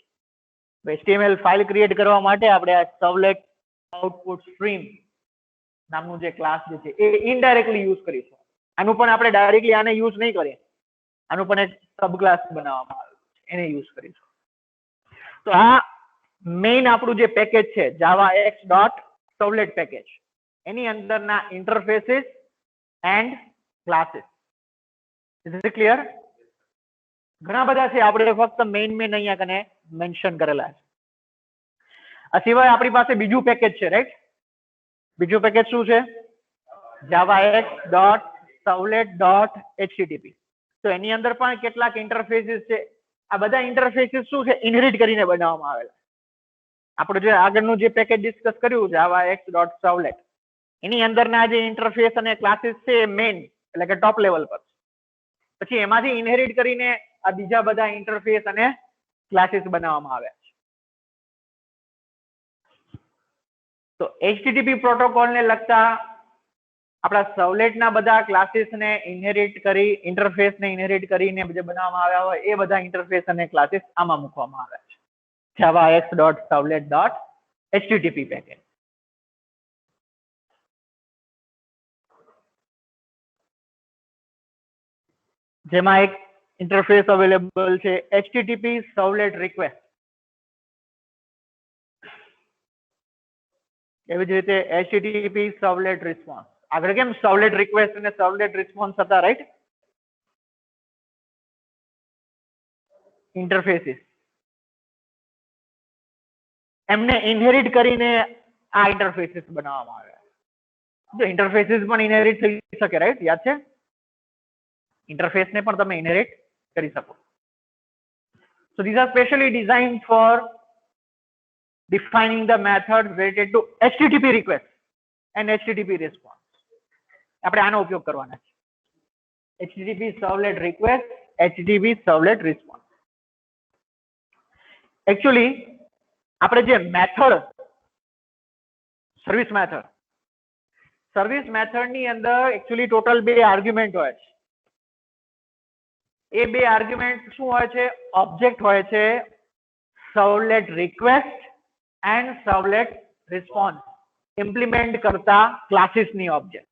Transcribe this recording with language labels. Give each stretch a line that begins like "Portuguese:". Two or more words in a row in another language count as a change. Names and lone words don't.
Gujarati: HTML ફાઇલ ક્રિએટ કરવા માટે આપણે આ સર્વલેટ આઉટપુટ સ્ટ્રીમ નામનું જે ક્લાસ જે છે એ
English: indirectly use
Gujarati: કરીશું. આનું પણ આપણે ડાયરેક્ટલી આને યુઝ નહીં કરીએ, આનું પણ એક
English: sub class
Gujarati: બનાવવામાં આવ્યું છે, એને યુઝ કરીશું. તો આ મેઇન આપણું જે પેકેજ છે javax.servlet પેકેજ, એની અંદરના
English: interfaces and classes. Is it clear?
Gujarati: ઘણા બધા છે, આપણે ફક્ત મેઇન અહીંયા કને મેન્શન કરેલા છે. આ સિવાય આપણી પાસે બીજું પેકેજ છે, રાઈટ? બીજું પેકેજ શું છે? javax.servlet.http. તો એની અંદર પણ કેટલાક ઇન્ટરફેસીસ છે. આ બધા ઇન્ટરફેસીસ શું છે? ઇનહેરિટ કરીને બનાવવામાં આવેલા. આપણે જે આગળનું જે પેકેજ ડિસ્કસ કર્યું javax.servlet, એની અંદરના જે ઇન્ટરફેસ અને ક્લાસીસ છે એ મેઇન એટલે કે
English: top level
Gujarati: પર. પછી એમાંથી ઇનહેરિટ કરીને આ બીજા બધા ઇન્ટરફેસ અને ક્લાસીસ બનાવવામાં આવ્યા છે. તો HTTP પ્રોટોકોલ ને લગતા આપણા સર્વલેટ ના બધા ક્લાસીસ ને ઇનહેરિટ કરી ઇન્ટરફેસ ને ઇનહેરિટ કરીને જે બનાવવામાં આવ્યા હોય એ બધા ઇન્ટરફેસ અને ક્લાસીસ આમાં મૂકવામાં આવ્યા છે javax.servlet.http પેકેજ. જેમાં એક ઇન્ટરફેસ અવેલેબલ છે HTTP સર્વલેટ રિક્વેસ્ટ. એવી જ રીતે HTTP સર્વલેટ રિસ્પોન્સ. આગળ કેમ સર્વલેટ રિક્વેસ્ટ અને સર્વલેટ રિસ્પોન્સ હતા, રાઈટ? ઇન્ટરફેસીસ એમને ઇનહેરિટ કરીને આ ઇન્ટરફેસીસ બનાવવામાં આવ્યા. જો ઇન્ટરફેસીસ પણ ઇનહેરિટ થઈ શકે, રાઈટ? યાદ છે? ઇન્ટરફેસ ને પણ તમે ઇનહેરિટ કરી શકો.
English: So these are specially designed for defining the methods related to HTTP request and HTTP response.
Gujarati: આપણે આનો ઉપયોગ કરવાના છે.
English: HTTP servlet request, HTTP servlet response.
Gujarati: Actually આપણે જે મેથડ
English: service method
Gujarati: ની અંદર
English: actually total
Gujarati: બે આર્ગ્યુમેન્ટ હોય છે. એ બે આર્ગ્યુમેન્ટ શું હોય છે? ઓબ્જેક્ટ હોય છે
English: servlet request and servlet response implement
Gujarati: કરતા ક્લાસીસ ની ઓબ્જેક્ટ.